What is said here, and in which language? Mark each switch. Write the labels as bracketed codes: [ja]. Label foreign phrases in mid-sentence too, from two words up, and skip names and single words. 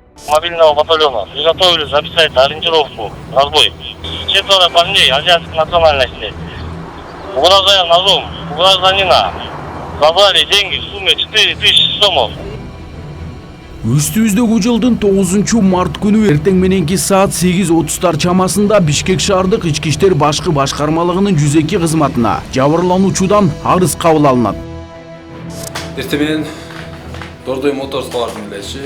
[ru] мобильного батальона. Приготовили записать ориентировку. Разбой. 4 парней азиатской национальности. Угрожая ножом у гражданина. Забрали деньги в сумме 4000 сомов. [ky] Үстүбүздөгү жылдын 9 март күнү эртең мененки саат 8:30 чамасында Бишкек шаардык ички иштер башкы башкармалыгынын 102 кызматына жабырлануучудан арыз кабыл алынат. Эртең менен Дордой моторско бардым элечи.